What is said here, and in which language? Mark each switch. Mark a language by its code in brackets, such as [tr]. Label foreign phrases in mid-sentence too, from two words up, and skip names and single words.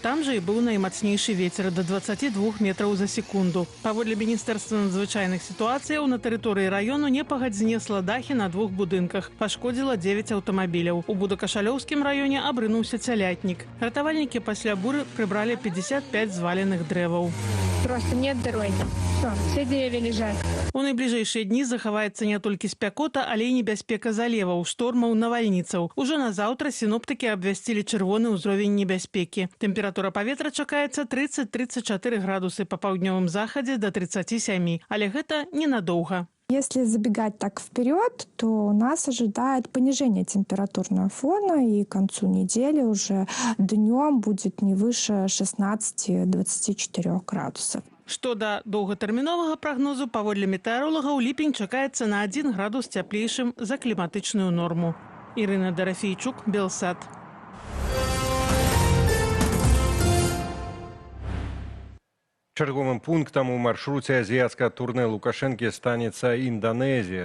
[be] Там жа і быў наймацнейшы вецер да 22 метраў за секунду. Паводле Міністэрства надзвычайных сітуацыяў, на тэрыторыі раёну непагадзь знесла дахі на 2 будынках. Пашкодзіла 9 аўтамабіляў. У Будакашалёўскім раёне абрынуўся цялятнік. Ратавальнікі пасля буры прыбралі 55 зваленых дрэваў. [ru] Просто нет дороги. Все деревья лежат. [be] У найбліжэйшыя дні захаваецца не толькі спякота, але і небяспека залеваў, штормаў, навальніцаў. Ужо на заўтра сіноптыкі абвясцілі чырвоны ўзровень небяспекі. Тэмпература паветра чакаецца 30-34 градусы, па паўднёвым захадзе да 37, але гэта ненадоўга. [ru] Если забегать так вперед, то нас ожидает понижение температурного фона, и к концу недели уже днем будет не выше 16-24 градусов. [be] Што да доўгатэрміновага прагнозу, паводле метэаролагаў, ліпень чакаецца на 1 градус цяплейшым за кліматычную норму. Ірына Дарафейчук, Белсат. Чарговым пунктам у маршруце азіяцкага турне Лукашэнкі станецца Інданезія.